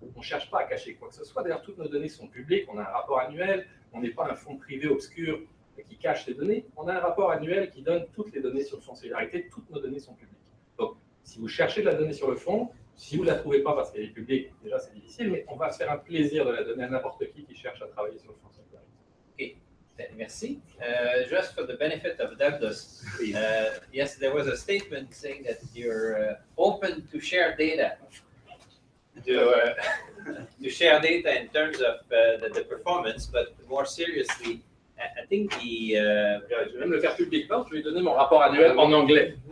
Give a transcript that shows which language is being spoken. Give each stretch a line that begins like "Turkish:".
French: On ne cherche pas à cacher quoi que ce soit. D'ailleurs, toutes nos données sont publiques, on a un rapport annuel, on n'est pas un fonds privé obscur qui cache ces données, on a un rapport annuel qui donne toutes les données sur le Fonds de solidarité, toutes nos données sont publiques. Donc, si vous cherchez de la donnée sur le fonds, si vous ne la trouvez pas parce qu'elle est publique, déjà c'est difficile, mais on va se faire un plaisir de la donner à n'importe qui cherche à travailler sur le Fonds de solidarité. OK, merci.
English: Just for the benefit of Douglas, yes, there was a statement saying that you're open to share data, to share data in terms of the performance, but more seriously, I think
French: je vais même le faire publiquement, je vais donner mon rapport annuel en anglais.